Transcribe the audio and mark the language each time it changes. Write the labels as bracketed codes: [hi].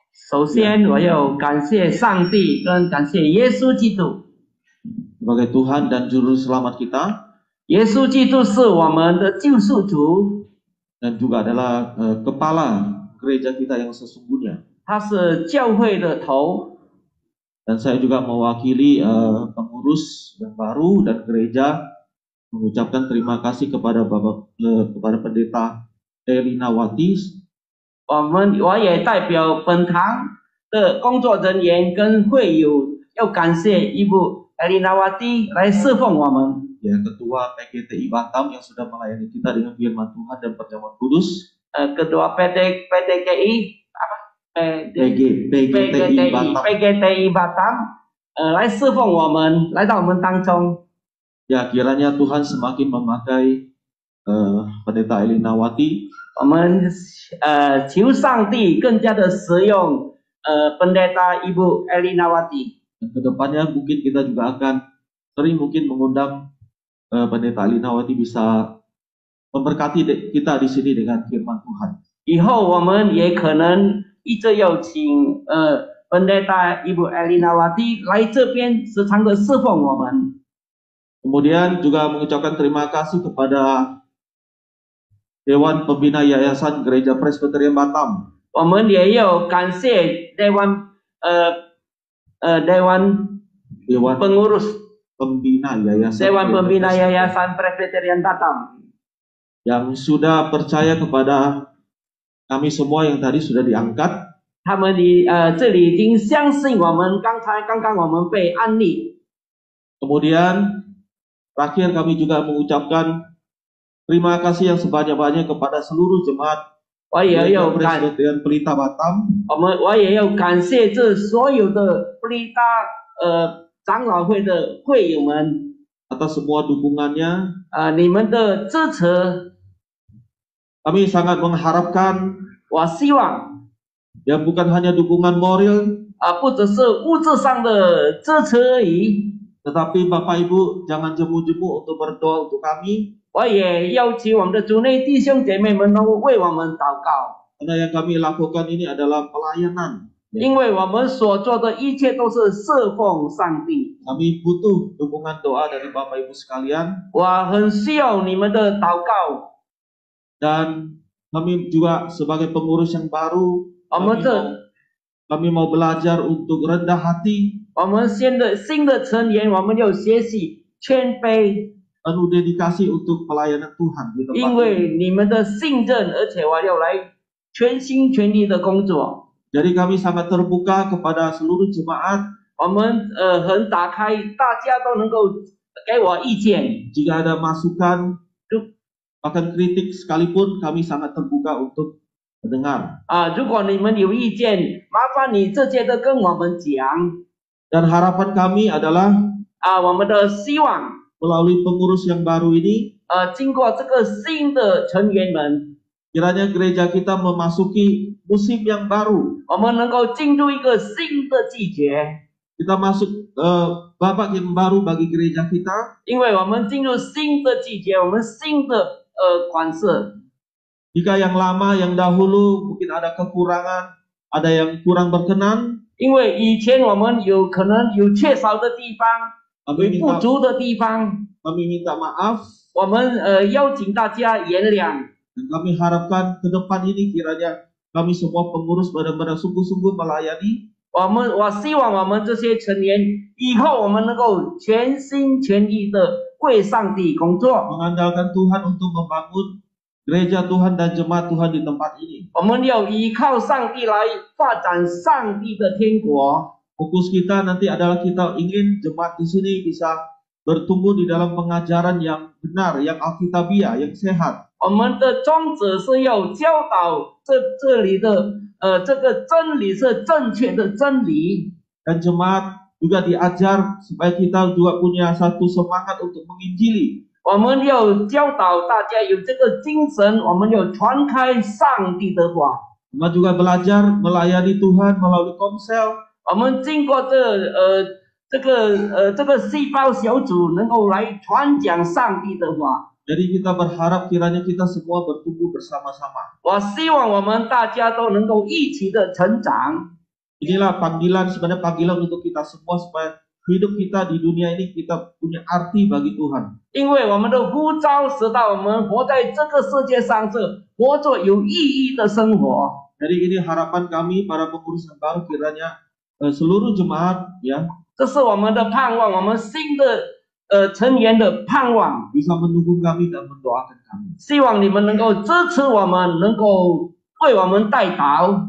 [zh] 首先，我要感谢上帝，跟感谢耶稣基督。 [id] Sebagai Tuhan dan Juru Selamat kita, [zh] 耶稣基督是我们的救赎主， [id] dan juga adalah kepala gereja kita yang sesungguhnya. [zh] 他是教会的头。 [id] Dan saya juga mewakili pengurus yang baru dan gereja mengucapkan terima kasih kepada kepada pendeta Elinawati. [zh] 我也代表本堂的工作人员跟会友，要感谢Ibu Elinawati来侍奉我们。 [id] Ya, Ketua PGTI Batam yang sudah melayani kita dengan firman Tuhan dan perjamuan kudus. Ketua PTKI apa? [zh] PGTI Batam 来侍奉我们，来到我们当中。 [id] Ya, kiranya Tuhan semakin memakai pendeta Elinawati. [zh] 我们求上帝更加的使用pendeta Ibu Elinawati。 [id] Dan kedepannya mungkin kita juga akan sering mungkin mengundang pendeta Elinawati bisa memberkati kita di sini dengan firman Tuhan. [zh] 以后我们也可能一直要请pendeta Ibu Elinawati 来这边时常的侍奉我们。 [id] Kemudian juga mengucapkan terima kasih kepada Dewan Pembina Yayasan Gereja Presbyterian Batam. [zh] 我们也要感谢Dewan Pengurus [id] Pembina Yayasan Dewan Pembina Yayasan Presbyterian Batam yang sudah percaya kepada kami semua yang tadi sudah diangkat. [zh] 他们这里已经相信我们，刚刚我们被安利。 [id] Kemudian Terakhir kami juga mengucapkan terima kasih yang sebanyak-banyak kepada seluruh jemaat [zh] 我也要 [id] Presbyterian Pelita Batam [zh] 我也要感谢这所有的布利达长老会的会友们， [id] atas semua dukungannya. [zh] 你们的支持， [id] Kami sangat mengharapkan [zh] 我希望 [id] ya bukan hanya dukungan moral, [zh] 不只是物质上的支持而已， [id] tetapi Bapak Ibu jangan jemu-jemu untuk berdoa untuk kami. [zh] 我也要求我们的主内弟兄姐妹们能够为我们祷告， [id] Karena yang kami lakukan ini adalah pelayanan. [zh] 因为我们所做的一切都是侍奉上帝。 [id] Kami butuh dukungan doa dari Bapak Ibu sekalian. [zh] 我很需要你们的祷告， [id] Dan kami juga sebagai pengurus yang baru, [zh] 我们这 [id] kami mau belajar untuk rendah hati, [zh] 我们新的成员，我们要学习谦卑， [id] penuh dedikasi untuk pelayanan Tuhan di tempat [zh] 因 [id] ini. [zh] 为你们的信任，而且我要来全心全力的工作。 [id] Jadi kami sangat terbuka kepada seluruh jemaat. [zh] 我们很打开，大家都能够给我意见。 [id] Jika ada masukan, bahkan kritik sekalipun, kami sangat terbuka untuk mendengar. [zh] 如果你们有意见，麻烦你直接的跟我们讲。 [id] Dan harapan kami adalah [zh] 我们的希望， [id] melalui pengurus yang baru ini, [zh] 经过这个新的成员们， [id] kiranya gereja kita memasuki musim yang baru. [zh] 我们能够进入一个新的季节， [id] Kita masuk babak yang baru bagi gereja kita. [zh] 因为我们进入新的季节，我们新的款式。 [id] Jika yang lama, yang dahulu mungkin ada kekurangan, ada yang kurang berkenan, [zh] 因为以前我们有可能有缺少的地方， [id] kami [zh] 有不 [id] minta, [zh] 足的地方， [id] kami minta maaf. [zh] 我们邀请大家原谅。 [id] Dan kami harapkan ke depan ini kiranya kami semua pengurus benar-benar sungguh-sungguh melayani. [zh] 我希望我们这些成员以后我们能够全心全意的为上帝工作， [id] Mengandalkan Tuhan untuk membangun gereja Tuhan dan jemaat Tuhan di tempat ini. [zh] 我们要依靠上帝来发展上帝的天国。 [id] Fokus kita nanti adalah kita ingin jemaat di sini bisa bertumbuh di dalam pengajaran yang benar, yang alkitabiah, yang sehat. [zh] 我们的宗旨是要教导这里的这个真理是正确的真理， [id] Dan jemaat juga diajar supaya kita juga punya satu semangat untuk menginjili. [zh] 我们要教导大家有这个精神，我们要传开上帝的话。 [id] Jemaat juga belajar melayani Tuhan melalui komsel. [zh] 我们经过这个细胞小组，能够来传讲上帝的话。 [id] Jadi kita berharap kiranya kita semua bertumbuh bersama-sama. [zh] 我希望我们大家都能够一起的成长。 [id] Inilah panggilan, sebenarnya panggilan untuk kita semua supaya hidup kita di dunia ini kita punya arti bagi Tuhan. [zh] 因为我们的呼召使到我们活在这个世界上是活着有意义的生活。 [id] Jadi ini harapan kami para pengurus yang baru kiranya seluruh jemaat ya [zh] 这是我们的盼望，我们新的成员的盼望。 [id] bisa mendukung kami dan mendoakan kami. [zh] 希望你们能够支持我们，能够为我们代祷。